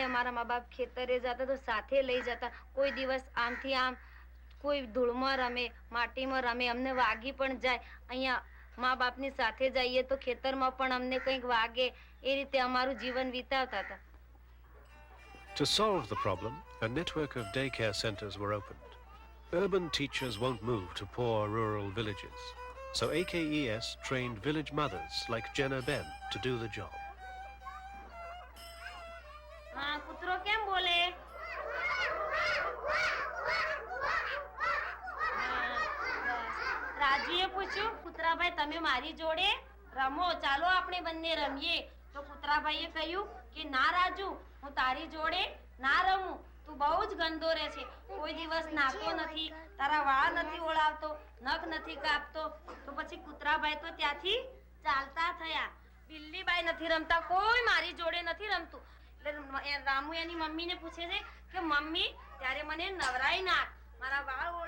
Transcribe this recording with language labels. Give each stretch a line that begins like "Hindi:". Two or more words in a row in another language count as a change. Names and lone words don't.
Gujarati: અમારા મા બાપ ખેતરે જતા તો સાથે લઈ જતા કોઈ દિવસ આમથી આમ કોઈ ધૂળમાં રમે માટીમાં રમે અમને વાગી પણ જાય અહીંયા મા બાપની સાથે જઈએ તો ખેતરમાં પણ અમને કંઈક વાગે એ રીતે અમારું જીવન વિતાવતા હતા.
English: To solve the problem, a network of daycare centers were opened. Urban teachers won't move to poor rural villages, so AKES trained village mothers like Jenna Ben to do the job.
Gujarati: હા કૂતરો કેમ બોલે? રાજુએ પૂછ્યું કૂતરાભાઈ તમે મારી જોડે રમો ચાલો આપણે બંને રમીએ તો કૂતરાભાઈએ કહ્યું કે ના રાજુ હું તારી જોડે ના રમું તું બહુ જ ગંદો રહે છે કોઈ દિવસ નાતો નથી તારા વાળ નથી ઓળાવતો નખ નથી કાપતો તો પછી કૂતરાભાઈ તો ત્યાંથી ચાલતા થયા બિલ્લીબાઈ નથી રમતા કોઈ મારી જોડે નથી રમતું એટલે રામુ એની મમ્મીને પૂછે છે કે મમ્મી ત્યારે મને નવરાઈ નાખ મારા વાળ ઓળી.